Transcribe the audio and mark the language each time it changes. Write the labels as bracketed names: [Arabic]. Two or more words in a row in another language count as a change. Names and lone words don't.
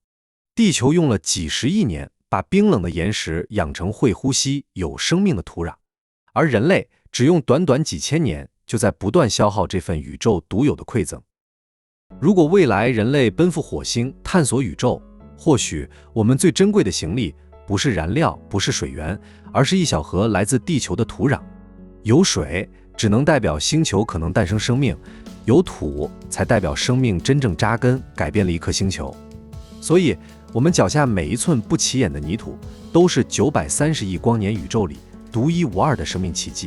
[Chinese] 地球用了幾十億年，把冰冷的岩石養成會呼吸、有生命的土壤，而人類只用短短幾千年，就在不斷消耗這份宇宙獨有的饋贈。如果未來人類奔赴火星探索宇宙，或許我們最珍貴的行李不是燃料，不是水源，而是一小盒来自地球的土壤。有水只能代表星球可能誕生生命，有土才代表生命真正扎根，改變了一顆星球。所以我們腳下每一寸不起眼的泥土，都是930億光年宇宙裡獨一無二的生命奇蹟。